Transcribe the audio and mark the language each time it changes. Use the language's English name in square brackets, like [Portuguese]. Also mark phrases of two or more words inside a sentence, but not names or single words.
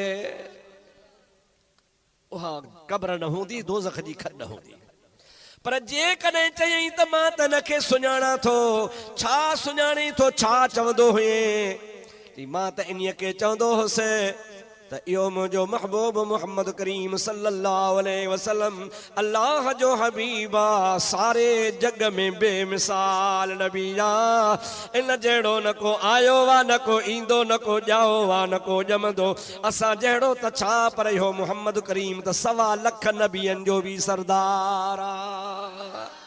[Sindhi] उहा क़ब्र न हूंदी दोज़ख जी खॾ न हूंदी पर जेकॾहिं चयई त मां त इनखे सुञाणा थो छा सुञाणी थो छा चवंदो हुए मां त इन्हीअ खे चवंदो हुउसि त इहो मुंहिंजो महबूब मुहम्मद करीम [Arabic] صلى الله عليه وسلم [Sindhi] अल्लाह जो हबीब आहे सारे जग में बेमिसाल नबी आहे इन जहिड़ो न को आयो आहे न को ईंदो न को ॼाओ आहे न को ॼमंदो असां जहिड़ो त छा पर इहो मुहम्मद करीम त 1.25 लख नबियनि जो बि सरदार आहे